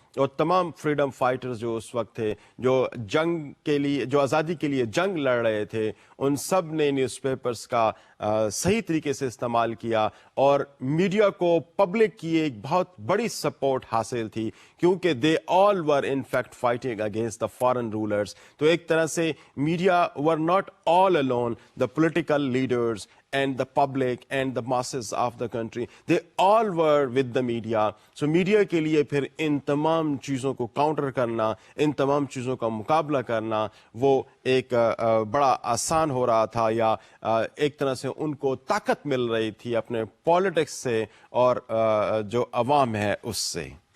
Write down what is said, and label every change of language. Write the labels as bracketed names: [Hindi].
[Urdu] اور تمام freedom fighters جو اس وقت تھے, جو جنگ کے لیے, جو آزادی کے لیے جنگ لڑ رہے تھے, ان سب نے نیوز پیپرز کا صحیح طریقے سے استعمال کیا, اور میڈیا کو پبلک کی ایک بہت بڑی سپورٹ حاصل تھی, کیونکہ [English] They all were in fact fighting against the foreign rulers. [Urdu] تو ایک طرح سے [English] Media were not all alone, the political leaders and the public and the masses of the country, they all were with the media. [Urdu] So media کے لیے پھر ان تمام چیزوں کو کاؤنٹر کرنا, ان تمام چیزوں کا مقابلہ کرنا, وہ ایک بڑا آسان ہو رہا تھا, یا ایک طرح سے ان کو طاقت مل رہی تھی اپنے پالیٹکس سے اور جو عوام ہے اس سے.